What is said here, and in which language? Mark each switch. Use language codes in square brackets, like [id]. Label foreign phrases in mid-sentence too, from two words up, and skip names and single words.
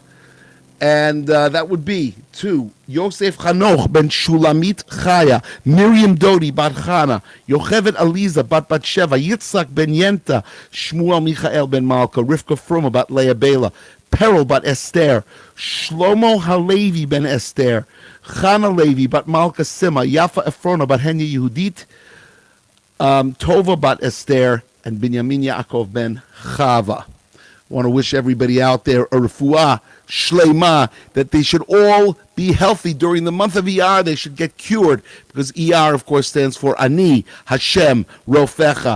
[en] And that would be to Yosef Chanoch ben Shulamit Chaya, Miriam Dodi bat Chana, Yocheved Aliza bat Batsheva, Yitzhak ben Yenta, Shmuel Michael ben Malka, Rivka Froma bat Leah Bela, Peril bat Esther, Shlomo Halevi ben Esther, Chana Levi bat Malka Sima, Yafa Efrona bat Henya Yehudit, Tova bat Esther, and Binyamin Yaakov ben Chava. I want to wish everybody out there a [he] רפואה שלמה, [en] that they should all be healthy during the month of Iyar. They should get cured, because Iyar, of course, stands for [he] אני, השם, רופאך.